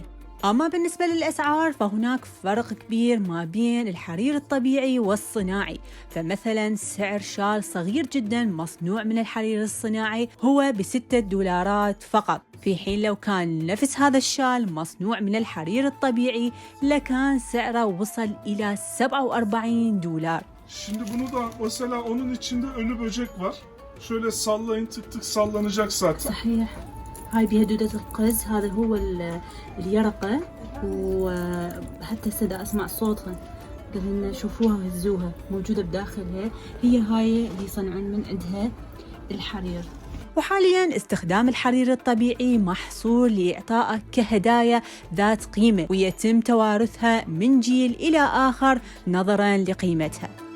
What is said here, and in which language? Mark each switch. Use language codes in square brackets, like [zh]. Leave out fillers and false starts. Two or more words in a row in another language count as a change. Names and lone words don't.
[ar] أما بالنسبة للأسعار فهناك فرق كبير ما بين الحرير الطبيعي والصناعي. فمثلا سعر شال صغير جدا مصنوع من الحرير الصناعي هو $6 فقط، في حين لو كان نفس هذا الشال مصنوع من الحرير الطبيعي لكان سعره وصل إلى $47. [tr] Şimdi bunu da mesela onun içinde ölü böcek var. Şöyle sallayın, tık tık sallanacak zaten. [ar] صحيح. هاي بها دودة القز، هذا هو اليرقة، وحتى هسه أسمع صوتها، قالوا شوفوها وهزوها موجودة بداخلها، هي هاي اللي يصنعون من عندها الحرير. وحالياً استخدام الحرير الطبيعي محصور لإعطائه كهدايا ذات قيمة، ويتم توارثها من جيل إلى آخر نظراً لقيمتها.